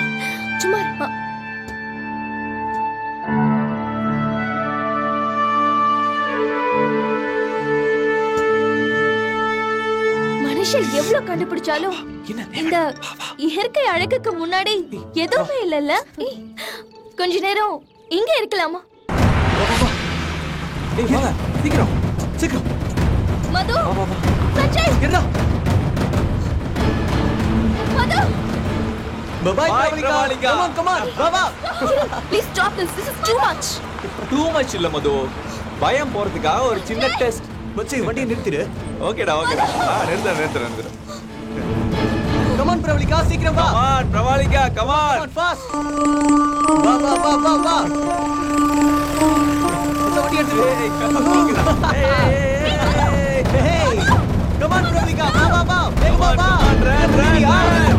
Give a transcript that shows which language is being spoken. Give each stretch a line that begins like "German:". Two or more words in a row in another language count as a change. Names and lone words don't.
Tamil: சும்மா மனுஷன் எவ்வளவு கண்டுபிடிச்சாலும் இந்த இயற்கை அழகுக்கு முன்னாடி எதுவுமே இல்லல்ல. கொஞ்ச நேரம் இங்க இருக்கலாமா? ஏய் வாங்க, சீக்கிரம் சீக்கிரம். மது, சஞ்சய், என்ன? மது.
English: Bye Pravalika. Come on, baba. Please stop this. This is too much. Too much
Tamil: இல்ல மது. பயம் போறதுக்காக ஒரு சின்ன டெஸ்ட். மச்சி வண்டியை நிறுத்திடு. ஓகேடா ஓகேடா. நிறுத்து.
English: Come on Pravalika,
Tamil: சீக்கிரம் வா.
English: Come on Pravalika, come on. Come on fast.
Tamil: வா. வண்டி எடுத்து.
English: Hey. Come on Pravalika,
Tamil: வா. வேகமா வா.
English: Run.